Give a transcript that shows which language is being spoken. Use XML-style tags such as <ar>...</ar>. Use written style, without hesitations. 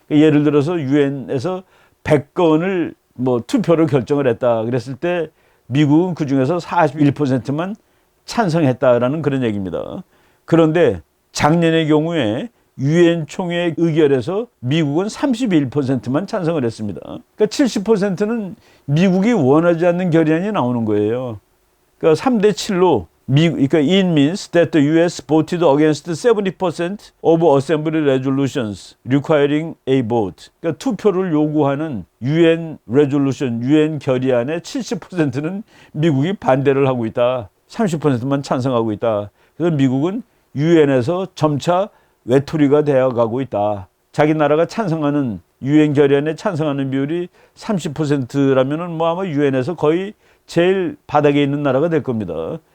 <ko>예를 들어서 유엔에서 100건을 투표로 결정을 했다 그랬을 때 미국은 그 중에서 41%만 찬성했다라는 그런 얘기입니다. 그런데 작년의 경우에 유엔 총회 의결에서 미국은 31%만 찬성을 했습니다. 그러니까 70%는 미국이 원하지 않는 결의안이 나오는 거예요. 그러니까 3대 7로 그러니까</ko> <en>it means that the U.S. voted against 70% of Assembly resolutions requiring a vote.</en> <ko>그러니까 투표를 요구하는 UN resolution, UN 결의안의 70%는 미국이 반대를 하고 있다. 30%만 찬성하고 있다. 그래서 미국은 UN에서 점차 외톨이가 되어가고 있다. 자기 나라가 찬성하는 UN 결의안에 찬성하는 비율이 30%라면은 뭐 아마 UN에서 거의 제일 바닥에 있는 나라가 될 겁니다.</ko>